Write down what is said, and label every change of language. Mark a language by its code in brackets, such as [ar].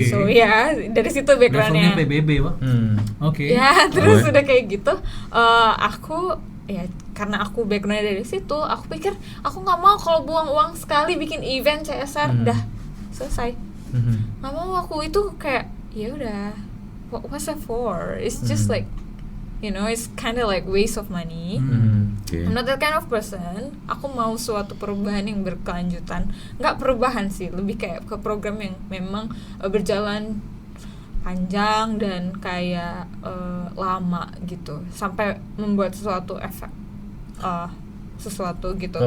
[id] So ya dari situ backgroundnya. Levelnya PBB, Pak. Oke. Ya terus Oh, udah kayak gitu, aku ya karena aku backgroundnya dari situ, aku pikir aku nggak mau kalau buang uang sekali bikin event CSR udah selesai. Nggak mau aku itu kayak ya udah, [en] what's that for? It's just like, you know, it's kind of like waste of money. [id] Oke. [en] I'm not that kind of person. [id] Aku mau suatu perubahan yang berkelanjutan. Nggak perubahan sih, lebih kayak ke program yang memang berjalan panjang dan kayak lama gitu, sampai membuat sesuatu efek sesuatu gitu.